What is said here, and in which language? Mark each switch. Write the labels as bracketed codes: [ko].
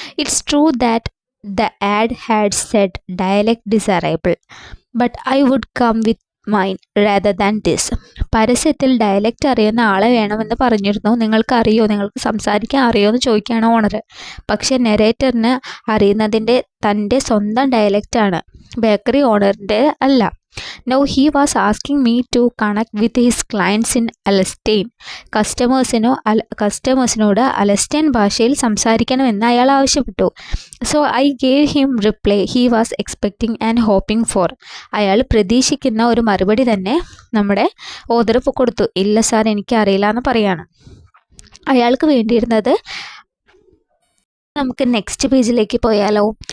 [en] It's true that the ad had said dialect desirable, but I would come with mine rather than this. [ml] പരസ്യത്തിൽ dialect അറിയുന്ന ആളെ വേണമെന്ന് പറഞ്ഞിരുന്നു. നിങ്ങൾക്ക് സംസാരിക്കാൻ അറിയോ എന്ന് ചോദിക്കുകയാണ് ഓണർ. പക്ഷേ നെറേറ്ററിന് അറിയുന്നതിൻ്റെ തൻ്റെ സ്വന്തം ഡയലക്റ്റാണ്, ബേക്കറി ഓണറിൻ്റെ അല്ല. [en] Now he was asking me to connect with his clients in Alastine. [ml] കസ്റ്റമേഴ്സിനോട് അലസ്റ്റൈൻ ഭാഷയിൽ സംസാരിക്കണമെന്ന് അയാൾ ആവശ്യപ്പെട്ടു. [en] So I gave him reply he was expecting and hoping for. [ml] അയാൾ പ്രതീക്ഷിക്കുന്ന ഒരു മറുപടി തന്നെ നമ്മുടെ ഓതർ കൊടുത്തു. ഇല്ല സാർ, എനിക്കറിയില്ല എന്ന് പറയാണ്. അയാൾക്ക് വേണ്ടിയിരുന്നത്, നമുക്ക് നെക്സ്റ്റ് പേജിലേക്ക് പോയാലോ.